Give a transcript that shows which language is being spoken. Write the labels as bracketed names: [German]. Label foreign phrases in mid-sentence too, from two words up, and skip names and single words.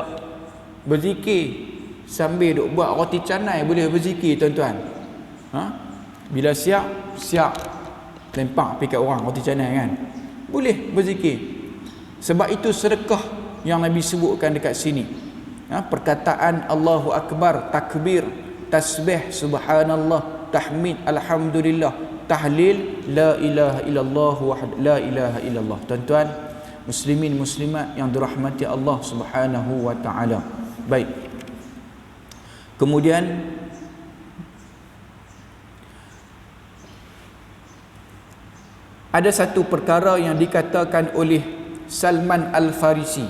[Malay] Berzikir sambil duk buat roti canai boleh berzikir, tuan-tuan. Bila siap, siap lempak pergi kat orang roti canai kan. Boleh berzikir. Sebab itu sedekah yang Nabi sebutkan dekat sini. Perkataan [Arabic] الله أكبر, [Malay] takbir, tasbih, subhanallah, tahmid, alhamdulillah, tahlil, [Arabic] لا إله إلا الله لا إله إلا الله. [Malay] Tuan-tuan muslimin muslimat yang dirahmati Allah [Arabic] سبحانه وتعالى. [Malay] Baik. Kemudian ada satu perkara yang dikatakan oleh Salman Al-Farisi.